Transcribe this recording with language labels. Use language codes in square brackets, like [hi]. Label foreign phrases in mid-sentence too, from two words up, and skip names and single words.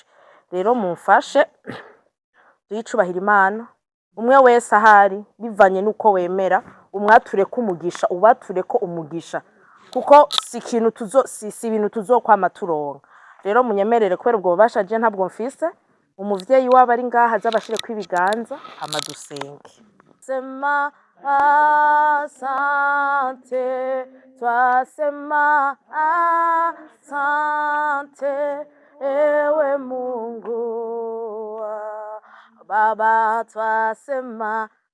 [rn] Rero mumfashe tuyicubahira Imana, umwe wese ahari bivanye nuko wemera, umwature ko umugisha, ubature ko umugisha, kuko si ibintu tuzokwama turonka. Rero munyemerere kubera ubwo bubasha je ntabwo mfise, umuvyeyi waba ari ngaha azabashire kwibiganza hama dusenge. [sw] Sema asante, twasema asante, ewe Mungu Baba, twasema